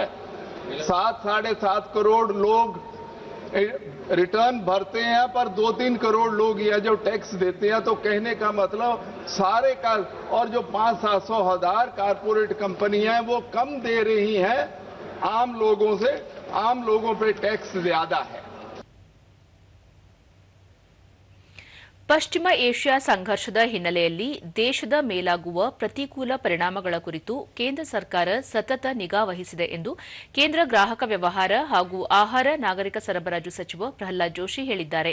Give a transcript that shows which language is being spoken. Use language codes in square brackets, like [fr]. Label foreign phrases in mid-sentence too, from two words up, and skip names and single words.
[hi] 7-7.5 करोड़ लोग रिटर्न भरते हैं, पर 2-3 करोड़ लोग यह जो टैक्स देते हैं, तो कहने का मतलब सारे का, और जो 500-700 हजार कारपोरेट कंपनियां हैं वो कम दे रही हैं आम लोगों से, आम लोगों पे टैक्स ज्यादा है। [kn] ಪಶ್ಚಿಮ ಏಷ್ಯಾ ಸಂಘರ್ಷದ ಹಿನ್ನೆಲೆಯಲ್ಲಿ ದೇಶದ ಮೇಲಾಗುವ ಪ್ರತಿಕೂಲ ಪರಿಣಾಮಗಳ ಕುರಿತು ಕೇಂದ್ರ ಸರ್ಕಾರ ಸತತ ನಿಗಾ ವಹಿಸಿದೆ ಎಂದು ಕೇಂದ್ರ ಗ್ರಾಹಕ ವ್ಯವಹಾರ ಹಾಗೂ ಆಹಾರ ನಾಗರಿಕ ಸರಬರಾಜು ಸಚಿವ ಪ್ರಹ್ಲಾದ್ ಜೋಶಿ ಹೇಳಿದ್ದಾರೆ.